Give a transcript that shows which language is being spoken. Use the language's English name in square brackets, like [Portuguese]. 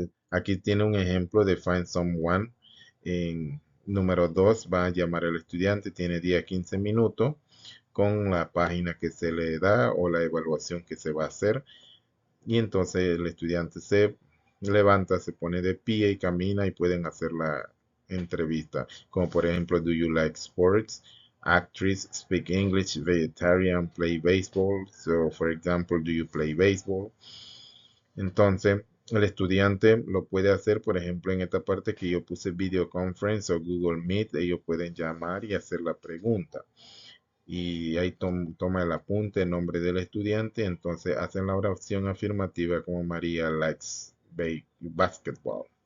[Spanish] Aquí tiene un ejemplo de Find Someone. En número 2 va a llamar al estudiante, tiene 10 a 15 minutos con la página que se le da o la evaluación que se va a hacer. Y entonces el estudiante se levanta, se pone de pie y camina y pueden hacer la entrevista. Como por ejemplo, [English] do you like sports? Actress, speak English, vegetarian, play baseball. So, for example, do you play baseball? [Spanish] Entonces, el estudiante lo puede hacer, por ejemplo, en esta parte que yo puse video conference o Google Meet, ellos pueden llamar y hacer la pregunta. Y ahí toma el apunte, el nombre del estudiante, entonces hacen la oración afirmativa como María [English] likes basketball.